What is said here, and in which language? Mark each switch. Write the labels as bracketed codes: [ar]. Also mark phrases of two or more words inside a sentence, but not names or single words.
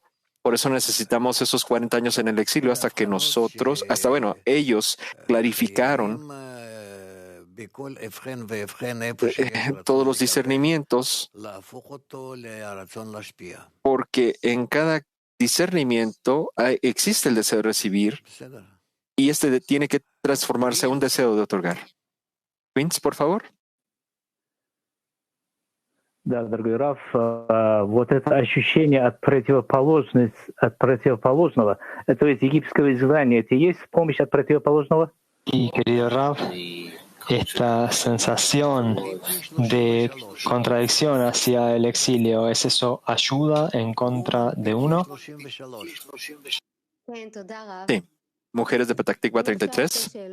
[es] Por eso necesitamos esos 40 años en el exilio ellos clarificaron todos los discernimientos, porque en cada discernimiento existe el deseo de recibir y este tiene que transformarse a un deseo de otorgar. Vince, por favor. [ru] Да, дорогой Раф, вот это ощущение от противоположного, это из египетского изгнания, это и есть помощь от противоположного? [es] Y querido Rav, esta sensación de contradicción hacia el exilio, ¿es eso ayuda en contra de uno? Sí. Mujeres de Petah Tikva 33.